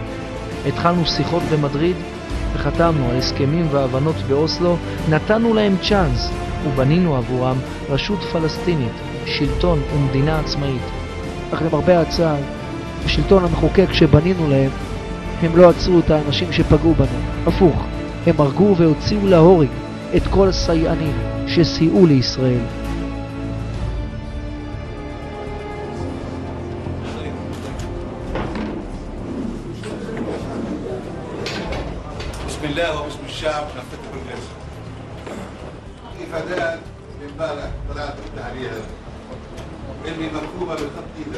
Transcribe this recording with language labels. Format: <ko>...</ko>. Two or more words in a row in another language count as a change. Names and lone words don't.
<he>התחלנו שיחות במדריד וחתמנו על הסכמים והבנות באוסלו, נתנו להם צ'אנס ובנינו עבורם רשות פלסטינית, שלטון ומדינה עצמאית. אך למרבה הצער, השלטון המחוקק שבנינו להם, הם לא עצרו את האנשים שפגעו בנו. הפוך, הם הרגו והוציאו להורג את כל הסייענים שסייעו לישראל.</he> <ar>بسم الله وباسم الشعب نفتح الجلسة. كيف أداء امبارح طلعت قلت عليها إني مكتوبة بالخط إيدك.</ar>